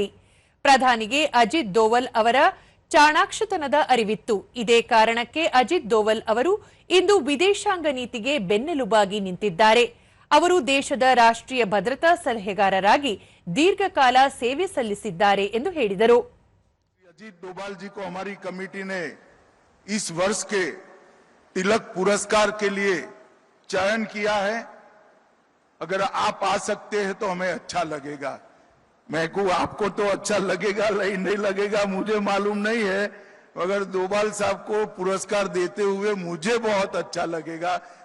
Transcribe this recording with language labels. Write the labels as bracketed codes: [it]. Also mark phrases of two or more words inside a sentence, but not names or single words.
[kn] ಪ್ರಧಾನಿಗೆ ಅಜಿತ್ ದೋವಲ್ ಅವರ ಚಾಣಾಕ್ಷತನದ ಅರಿವಿತ್ತು. ಇದೇ ಕಾರಣಕ್ಕೆ ಅಜಿತ್ ದೋವಲ್ ಅವರು ಇಂದು ವಿದೇಶಾಂಗ ನೀತಿಗೆ ಬೆನ್ನೆಲುಬಾಗಿ ನಿಂತಿದ್ದಾರೆ. ಅವರು ದೇಶದ ರಾಷ್ಟ್ರೀಯ ಭದ್ರತಾ ಸಲಹೆಗಾರರಾಗಿ ದೀರ್ಘಕಾಲ ಸೇವೆ ಸಲ್ಲಿಸಿದ್ದಾರೆ ಎಂದು ಹೇಳಿದರು. [hi] अजीत डोभाल जी को हमारी कमेटी ने इस वर्ष के तिलक पुरस्कार के लिए चयन किया है. अगर आप आ सकते हैं तो हमें अच्छा लगेगा. मैं को आपको तो अच्छा लगेगा नहीं लगेगा मुझे मालूम नहीं है, मगर डोभाल साहब को पुरस्कार देते हुए मुझे बहुत अच्छा लगेगा.